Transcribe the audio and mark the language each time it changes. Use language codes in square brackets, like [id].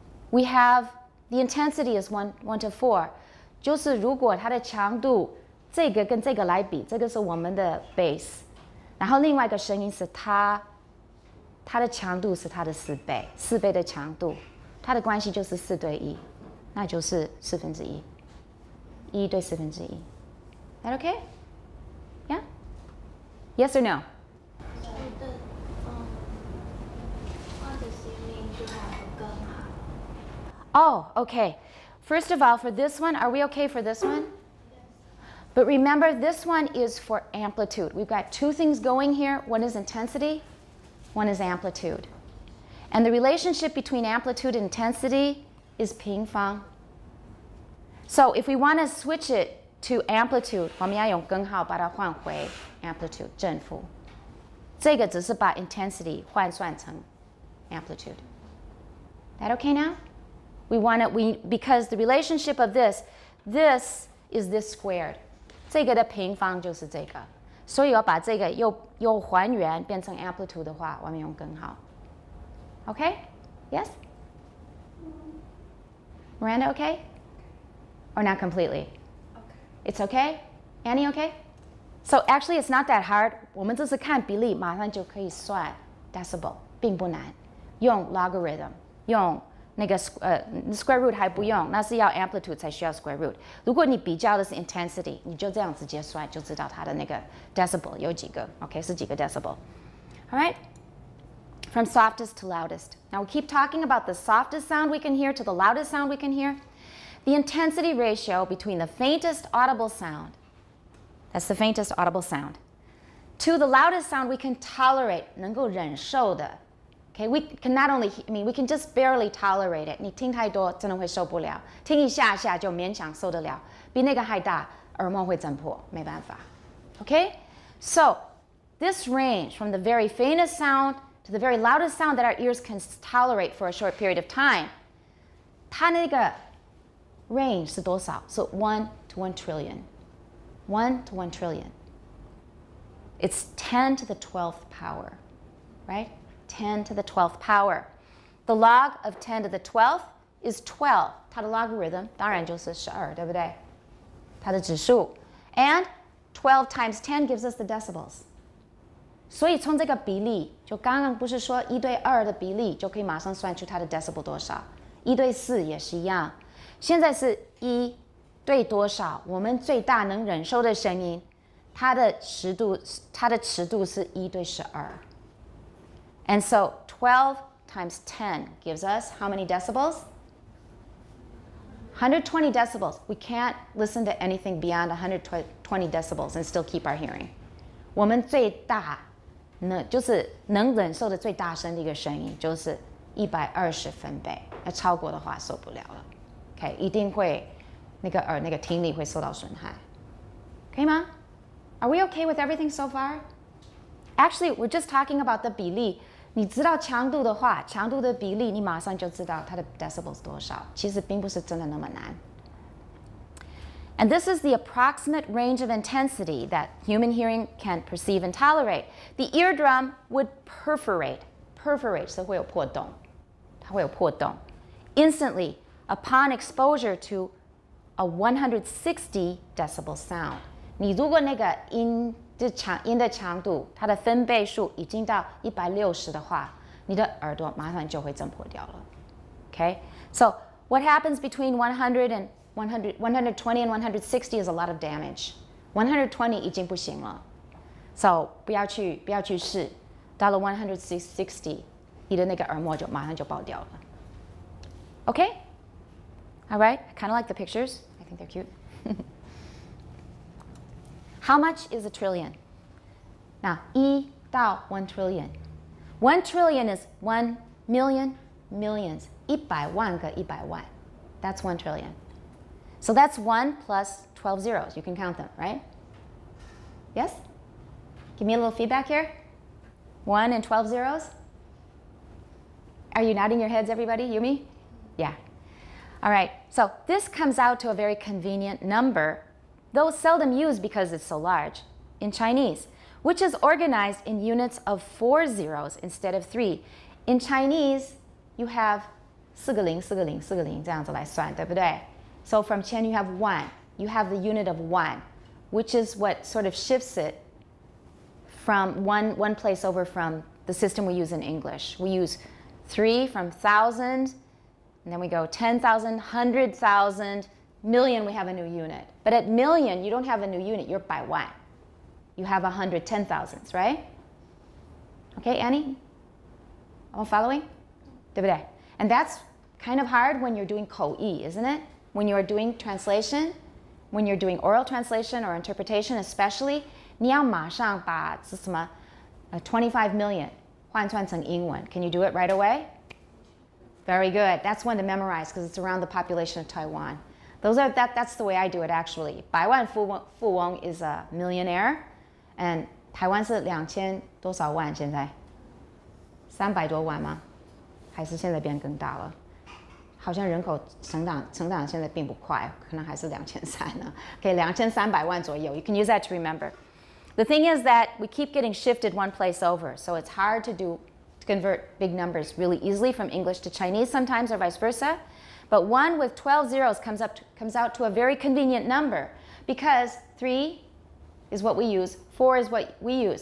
[en] We have the intensity is 1 to 4， [zh] 就是如果它的强度这个跟这个来比，这个是我们的 bass， 然后另外一个声音是它的强度是它的4倍，4倍的强度，它的关系就是4对1，那就是1/4，1对1/4。 [en] That okay? Yeah? Yes or no? So what does it mean to have a [zh] 更好? [en] Oh, okay. First of all, for this one, are we okay for this one? But remember, this one is for amplitude. We've got two things going here. One is intensity, one is amplitude. And the relationship between amplitude and intensity is 平方. So if we want to switch it to amplitude, [zh] 我们要用根号把它换回 amplitude 正负。这个只是把 intensity 换算成 amplitude. [en] That okay now? Because the relationship of this is this squared. [zh] 这个的平方就是这个，所以要把这个又还原变成 amplitude 的话，我们用根号。 [en] Okay? Yes? Miranda, okay? Or not completely? Okay. It's okay? Annie, okay? So actually, it's not that hard. [zh] 我们只是看比例，马上就可以算 decibel，并不难。用 logarithm，用那个square root 还不用，那是要 amplitude 才需要 square root。如果你比较的是 intensity，你就这样直接算，就知道它的那个 decibel 有几个 ，OK 是几个 decibel。 [en] All right, from softest to loudest. Now we keep talking about the softest sound we can hear to the loudest sound we can hear. The intensity ratio between the faintest audible sound, that's the faintest audible sound, to the loudest sound we can tolerate, [zh] 能够忍受的。 [en] Okay, we can not only, we can just barely tolerate it. [zh] 你听太多真的会受不了，听一下下就勉强受得了，比那个还大，耳膜会震破，没办法。 [en] Okay, so this range from the very faintest sound to the very loudest sound that our ears can tolerate for a short period of time, [zh] 它那个 range 是多少？ [en] 是 1 to 1 trillion. 1 to 1 trillion. It's 10 to the 12th power, right? 10 to the 12th power. The log of 10 to the 12th is 12. [zh] 它的 logarithm 当然就是12，对不对？它的指数。 [en] And 12 times 10 gives us the decibels. [zh] 所以从这个比例，就刚刚不是说1对2的比例就可以马上算出它的 decibel 多少？1对4也是一样。现在是1对多少？我们最大能忍受的声音，它的尺度是1对12。 [en] And so 12 times 10 gives us how many decibels? 120 decibels. We can't listen to anything beyond 120 decibels and still keep our hearing. [zh] 我们最大就是能忍受的最大声的一个声音就是120分贝，那超过的话受不了了。 OK， 一定会那个听力会受到损害，可以吗？ [en] Are we okay with everything so far? Actually, we're just talking about the 比例。 [zh] 你知道强度的话，强度的比例，你马上就知道它的 decibels 多少。其实并不是真的那么难。 [en] And this is the approximate range of intensity that human hearing can perceive and tolerate. The eardrum would perforate [zh] 是会有破洞，它会有破洞。 [en] Instantly, upon exposure to a 160 decibel sound. [zh] 你如果那个音的强度，它的分贝数已经到160的话，你的耳朵马上就会震破掉了。 [en] Okay? So what happens between 120 and 160 is a lot of damage. [zh] 120已经不行了。 So 不要去试，到了160，你的那个耳膜就马上就爆掉了。 [en] Okay? All right? I kind of like the pictures. I think they're cute. How much is a trillion? Now, 1 到 1 trillion. 1 trillion is 1 million, millions. [zh] 100万个100万. [en] That's 1 trillion. So that's 1 plus 12 zeros. You can count them, right? Yes? Give me a little feedback here. 1 and 12 zeros? Are you nodding your heads, everybody? You, me? Yeah. All right. So this comes out to a very convenient number, though seldom used because it's so large, in Chinese, which is organized in units of 4 zeros instead of 3. In Chinese, you have [zh] 4个零4个零4个零这样子来算，对不对？ [en] So from 10 you have 1. You have the unit of 1, which is what sort of shifts it from one place over from the system we use in English. We use 3 from 1,000, and then we go 10,000, 100,000, million, we have a new unit. But at million, you don't have a new unit, you're by 1. You have 110,000s, right? Okay, Annie? All following? [zh] 对不对? [en] And that's kind of hard when you're doing 口译, isn't it? When you're doing translation, when you're doing oral translation or interpretation especially, [zh] 你要马上把什么25 million 换算成英文. [en] Can you do it right away? Very good. That's one to memorize because it's around the population of Taiwan. That's the way I do it actually. [zh] 百万富翁 [en] is a millionaire, and [zh] 台湾是2000多少万现在？300多万吗？还是现在变更大了？好像人口成长现在并不快，可能还是2300呢。 [en] Okay, [zh] 2300万左右. [en] You can use that to remember. The thing is that we keep getting shifted one place over, so it's hard to convert big numbers really easily from English to Chinese sometimes or vice versa. But 1 with 12 zeros comes out to a very convenient number because 3 is what we use, 4 is what we use.